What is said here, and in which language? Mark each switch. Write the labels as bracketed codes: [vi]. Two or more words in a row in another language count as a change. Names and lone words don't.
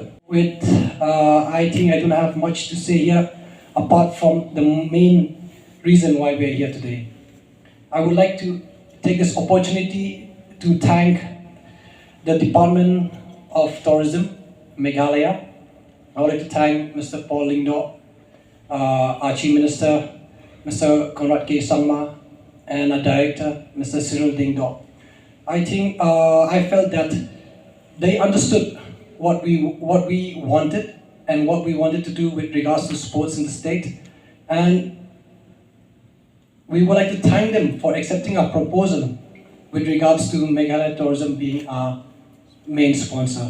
[en] With I think I don't have much to say here apart from the main reason why we are here today. I would like to take this opportunity to thank the Department of Tourism, Meghalaya. I would like to thank Mr. Paul Lingdo, our Chief Minister, Mr. Conrad K. Sangma, and our Director, Mr. Cyril Dingdo. I think I felt that they understood what we wanted and what we wanted to do with regards to sports in the state, and we would like to thank them for accepting our proposal with regards to Meghalaya Tourism being our main sponsor.